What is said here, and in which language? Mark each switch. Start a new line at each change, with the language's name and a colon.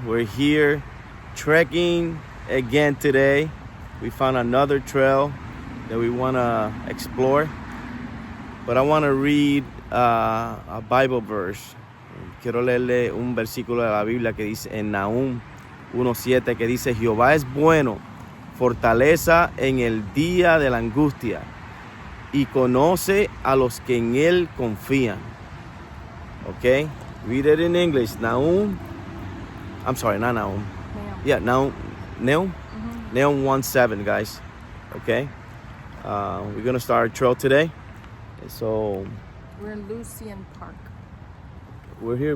English: We're here trekking again today. We found another trail that we want to explore. But I want to read a Bible verse.
Spanish: Quiero leerle un versículo de la Biblia que dice en Nahum 1:7 que dice: Jehová es bueno, fortaleza en el día de la angustia, y conoce a los que en él confían.
English: Okay, read it in English. Nahum, I'm sorry, not Nahum. Yeah, Nahum. Nahum 1:7, guys. Okay, we're gonna start our trail today. So we're in Lucien Park. We're here.